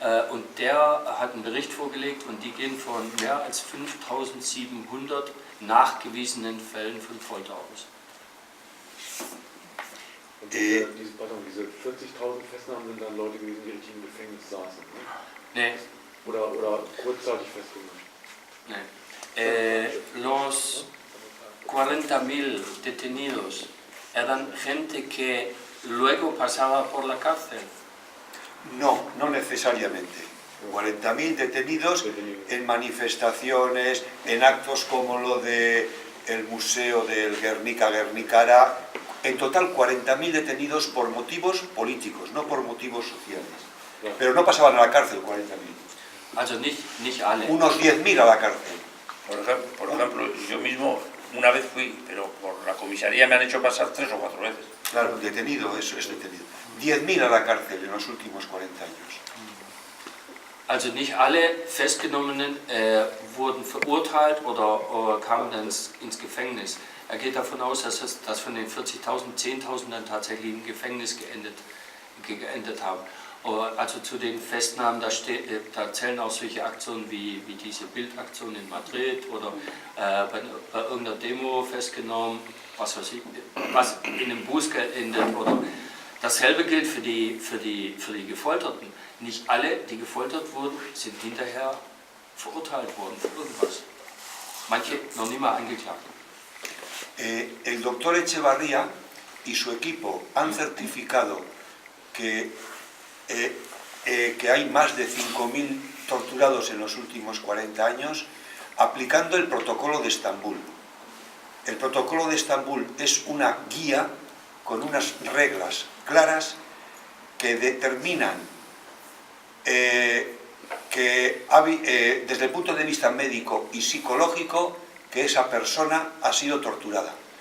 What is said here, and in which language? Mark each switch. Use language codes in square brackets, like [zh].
[de] Und der hat einen Bericht vorgelegt und die gehen von mehr als 5700 nachgewiesenen Fällen von Folter aus. Und diese 40.000 Festnahmen sind dann Leute gewesen, die richtig im Gefängnis saßen? Ne? Nee. Oder kurzzeitig festgenommen? Nee. [es] Los 40.000 detenidos eran gente que luego pasaba por la cárcel. No, no necesariamente. 40.000 detenidos en manifestaciones, en actos como lo del Museo del Guernica-Guernicara. En total 40.000 detenidos por motivos políticos, no por motivos sociales. Pero no pasaban a la cárcel 40.000. [de] Also nicht alle. [es] Unos 10.000 a la cárcel. Por ejemplo, yo mismo una vez fui, pero por la comisaría me han hecho pasar 3 o 4 veces. Claro, detenido, eso es detenido. 10.000 a la cárcel en los últimos 40 años. [de] Also nicht alle Festgenommenen wurden verurteilt oder kamen dann ins Gefängnis. Er geht davon aus, dass von den 40.000 10.000 dann tatsächlich im Gefängnis geendet haben. Also zu den Festnahmen, da zählen auch solche Aktionen wie diese Bildaktion in Madrid oder bei irgendeiner Demo festgenommen, was weiß ich, was in einem Bußgeld oder dasselbe gilt für die Gefolterten. Nicht alle, die gefoltert wurden, sind hinterher verurteilt worden für irgendwas. Manche noch nicht mal angeklagt. [es] El doctor Echevarría y su equipo han certificado que hay más de 5.000 torturados en los últimos 40 años aplicando el protocolo de Estambul. El protocolo de Estambul es una guía con unas reglas claras que determinan desde el punto de vista médico y psicológico que esa persona ha sido torturada.